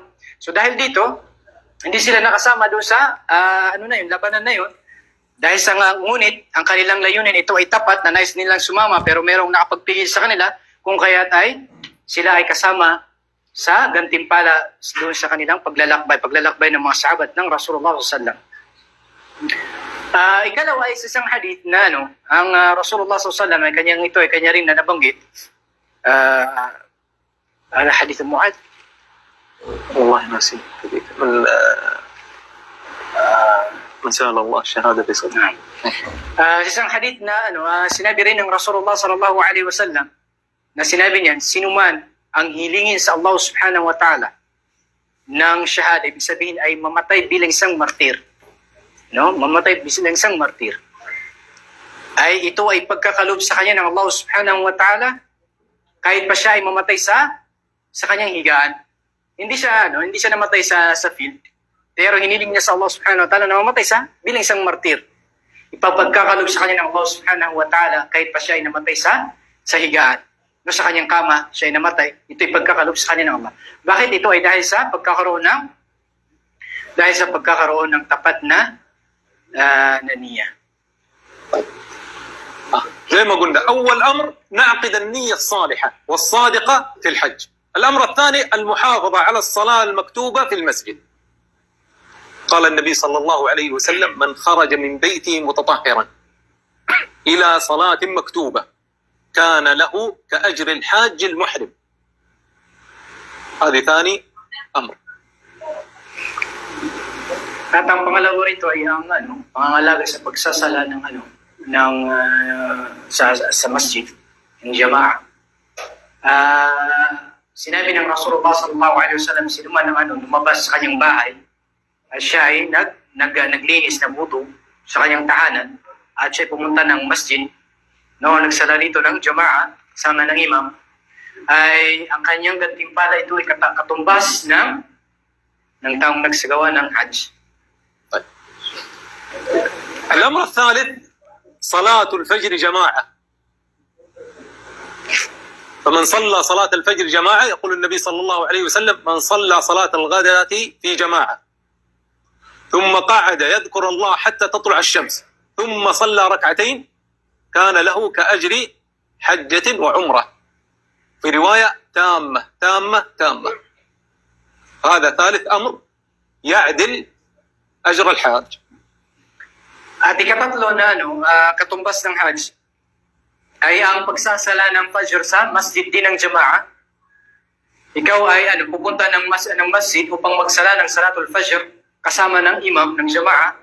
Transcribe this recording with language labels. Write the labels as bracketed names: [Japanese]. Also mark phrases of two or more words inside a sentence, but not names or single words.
[Filipino] So dahil dito, hindi sila nakasama doon sa labanan na yun. Dahil sa ngunit ang kanilang layunin ito ay tapat na nais nilang sumama, pero merong nakapagpigil sa kanila kung kaya't ay sila ay kasama sa gantimpala doon sa kanilang paglalakbay ng mga sahabat ng [Arabic] رسول الله صلى الله عليه وسلم. [Filipino] Ikalawa ay sa isang hadith na ang Rasulullah SAW ay kanya rin na nabanggit. Hadith Mu'adh. [Arabic] والله ناسي من من سأل الله الشهادة في صدره. [Filipino] Sa isang hadith na sinabi rin ng [Arabic] رسول الله صلى الله عليه وسلم [Filipino] na sinabi niyan, sinuman ang hilingin sa [Arabic] الله سبحانه وتعالى [Filipino] ng shahada, ibig sabihin ay mamatay bilang isang martir. Mamatay bilang isang martir. Ay ito ay pagkakalob sa kanya ng [Arabic] الله سبحانه وتعالى [Filipino] kahit pa siya ay mamatay sa kanyang higaan. Hindi siya namatay sa field. Pero hiniling niya sa [Arabic] الله سبحانه وتعالى [Filipino] na mamatay bilang isang martir. Ipapagkakalob sa kanya ng [Arabic] الله سبحانه وتعالى [Filipino] kahit pa siya ay namatay sa higaan. Sa kanyang kama, siya ay namatay. Ito'y pagkakalob sa kanya ng Allah. Bakit? Ito ay dahil sa pagkakaroon ng tapat na niya. [Arabic] زي ما قلنا أول أمر نعقد النية الصالحة والصادقة في الحج. الأمر الثاني المحافظة على الصلاة المكتوبة في المسجد. قال النبي صلى الله عليه وسلم من خرج من بيته متطهرا إلى صلاة مكتوبة كان له كأجر الحاج المحرم. هذه ثاني أمر. [Filipino] At ang pangalawa rito ay ang pangangalaga sa pagsasala sa masjid, ng jama'a. Sinabi ng [Arabic] رسول الله صلى الله عليه وسلم, [Filipino] sinuman ng lumabas sa kanyang bahay, at siya ay naglinis na wudu sa kanyang tahanan, at siya ay pumunta ng masjid, nagsala rito ng jama'a, kasama ng imam, ay ang kanyang gantimpala ito ay katumbas ng taong nagsagawa ng hajj. [Arabic] الأمر الثالث صلاة الفجر جماعة. فمن صلى صلاة الفجر جماعة يقول النبي صلى الله عليه وسلم من صلى صلاة الغداة في جماعة ثم قعد يذكر الله حتى تطلع الشمس ثم صلى ركعتين كان له كأجر حجة وعمرة، في رواية تامة تامة تامة. هذا ثالث أمر يعدل أجر الحاج. [Filipino] At ikatatlo na katumbas ng hajj ay ang pagsasala ng fajr sa masjid din ng jama'a. Ikaw ay pupunta ng masjid upang magsala ng [Arabic] صلاة الفجر [Filipino] kasama ng imam ng jama'a.